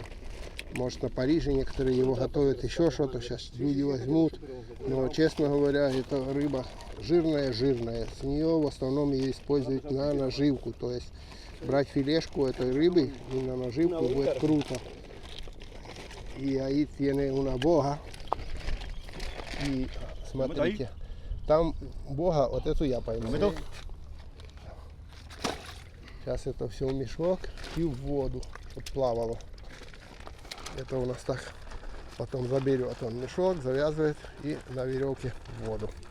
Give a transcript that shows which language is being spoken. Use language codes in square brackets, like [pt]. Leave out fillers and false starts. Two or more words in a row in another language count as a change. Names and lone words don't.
[ru] Может, на Париже некоторые его готовят, еще что-то. Сейчас люди возьмут. Но, честно говоря, это рыба жирная. С нее в основном ее используют на наживку. То есть брать филешку этой рыбы и на наживку будет круто. [es] И ahí tiene una boga. [ru] И смотрите, там бога, вот эту я пойму. Сейчас это все в мешок и в воду, чтобы плавало. Это у нас так. Потом заберет он мешок, завязывает и на веревке в воду.